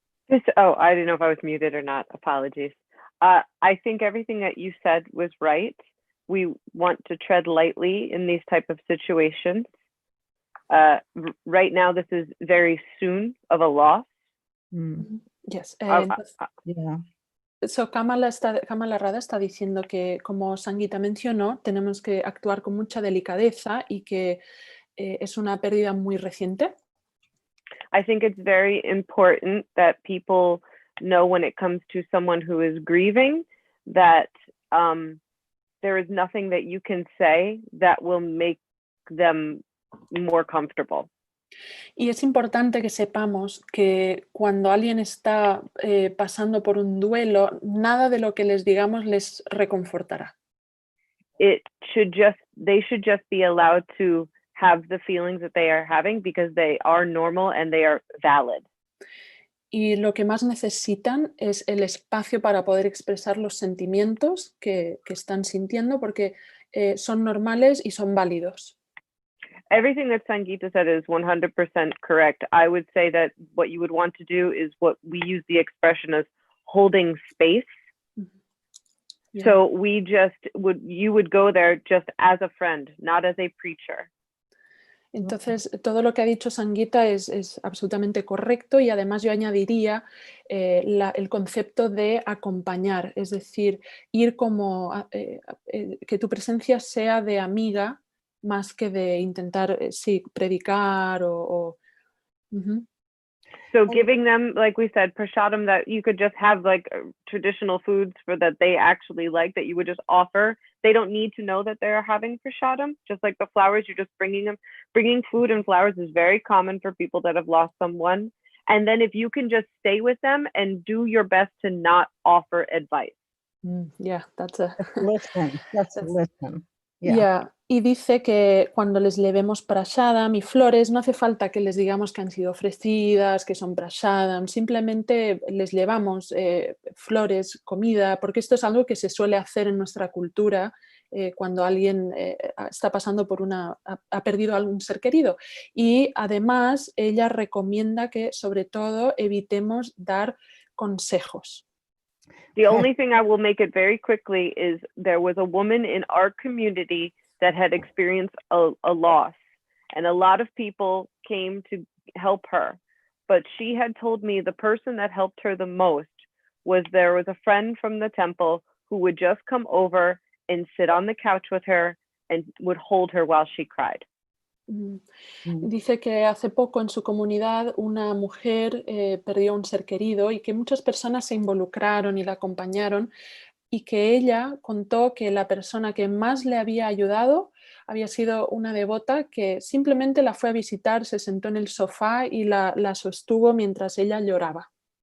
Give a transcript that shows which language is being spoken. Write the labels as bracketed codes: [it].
[en] I didn't know if I was muted or not. Apologies. I think everything that you said was right. We want to tread lightly in these type of situations. Right now, this is very soon of a loss. Yes. Yeah. [es] So Kamala Radha está diciendo que, como Sangita mencionó, tenemos que actuar con mucha delicadeza y que es una pérdida muy reciente. [en] I think it's very important that people know when it comes to someone who is grieving that there is nothing that you can say that will make them more comfortable. [es] Y es importante que sepamos que cuando alguien está pasando por un duelo, nada de lo que les digamos les reconfortará. [en] They should just be allowed to have the feelings that they are having because they are normal and they are valid. [es] Y lo que más necesitan es el espacio para poder expresar los sentimientos que están sintiendo, porque son normales y son válidos. [en] Everything that Sangita said is 100% correct. I would say that what you would want to do is what we use the expression as holding space. Yeah. So you would go there just as a friend, not as a preacher. [es] Entonces, todo lo que ha dicho Sangita es absolutamente correcto, y además yo añadiría el concepto de acompañar, es decir, ir como que tu presencia sea de amiga más que de intentar predicar o [en] So giving them, like we said, prasadam, that you could just have like traditional foods that they actually like, that you would just offer. They don't need to know that they're having prasadam. Just like the flowers, you're just bringing them. Bringing food and flowers is very common for people that have lost someone. And then if you can just stay with them and do your best to not offer advice. Yeah, that's a listen. That's listen. Yeah, [es] Y dice que cuando les llevemos prashadam y flores, no hace falta que les digamos que han sido ofrecidas, que son prashadam, simplemente les llevamos flores, comida, porque esto es algo que se suele hacer en nuestra cultura cuando alguien está pasando por ha perdido a algún ser querido. Y además ella recomienda que sobre todo evitemos dar consejos. [en] The only thing I will make it very quickly is there was a woman in our community that had experienced a loss, and a lot of people came to help her. But she had told me the person that helped her the most there was a friend from the temple who would just come over and sit on the couch with her and would hold her while she cried. [es] Dice que hace poco en su comunidad una mujer perdió un ser querido y que muchas personas se involucraron y la acompañaron, y que ella contó que la persona que más le había ayudado había sido una devota que simplemente la fue a visitar, se sentó en el sofá y la sostuvo mientras ella lloraba.